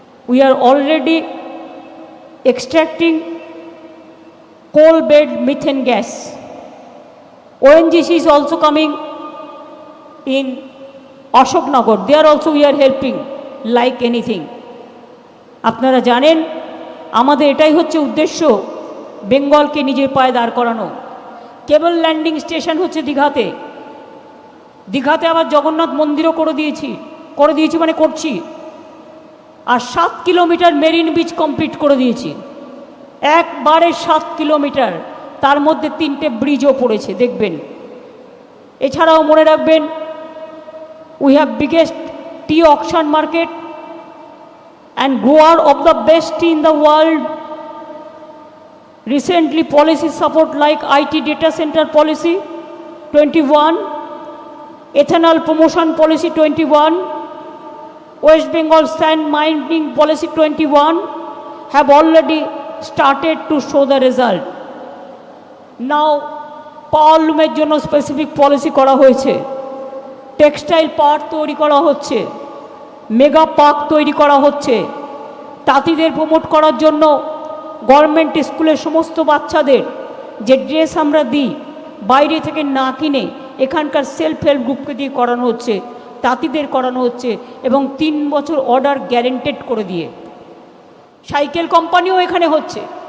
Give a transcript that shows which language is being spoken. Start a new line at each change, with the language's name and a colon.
English: We are already extracting coal-bed methane gas. ONGC is also coming in Ashoknagar. There also we are helping like anything.
Bangla: আপনারা জানেন আমাদের এটাই হচ্ছে উদ্দেশ্য, বেঙ্গলকে নিজের পায়ে দাঁড় করানো। কেবল ল্যান্ডিং স্টেশন হচ্ছে দীঘাতে, দীঘাতে আবার জগন্নাথ মন্দিরও করে দিয়েছি মানে করছি। আর 7 কিলোমিটার মেরিন বিচ কমপ্লিট করে দিয়েছি, একবারে 7 কিলোমিটার, তার মধ্যে 3টে ব্রিজও পড়েছে দেখবেন। এছাড়াও মনে রাখবেন we have biggest T auction market
English: and grower of the best tea in the world. Recently policy support like IT data center policy 21, ethanol promotion policy 21, West Bengal sand mining policy 21 have already started to show the result.
Bangla: Now পাওয়ার লুমের জন্য specific policy করা হয়েছে, textile park তৈরি করা হচ্ছে, mega park তৈরি করা হচ্ছে, তাঁতিদের promote করার জন্য গভর্নমেন্ট স্কুলের সমস্ত বাচ্চাদের যে ড্রেস আমরা দিই বাইরে থেকে না কিনে এখানকার সেলফ হেল্প গ্রুপকে দিয়ে করানো হচ্ছে, তাঁতিদের করানো হচ্ছে এবং 3 বছর অর্ডার গ্যারেন্টেড করে দিয়ে সাইকেল কোম্পানিও এখানে হচ্ছে।